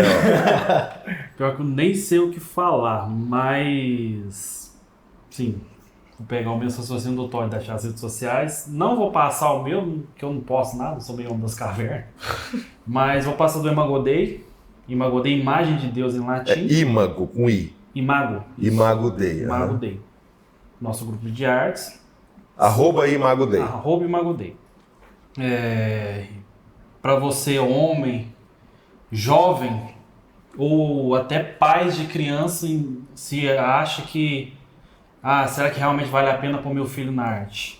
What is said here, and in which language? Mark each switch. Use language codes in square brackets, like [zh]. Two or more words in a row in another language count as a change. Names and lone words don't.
[pt] Pior que eu nem sei o que falar, mas... Sim... Vou pegar o meu raciocínio do Tony das redes sociais. Não vou passar o meu, que eu não posso nada, sou meio homem das cavernas. Mas vou passar do Imago Dei. Imago Dei, imagem de Deus em latim. Imago, com I. Imago. Imago Dei. Imago Dei. Nosso grupo de artes. @Imago Dei. @Imago Dei. Para você, homem, jovem, ou até pais de criança, se acha que será que realmente vale a pena pôr meu filho na arte?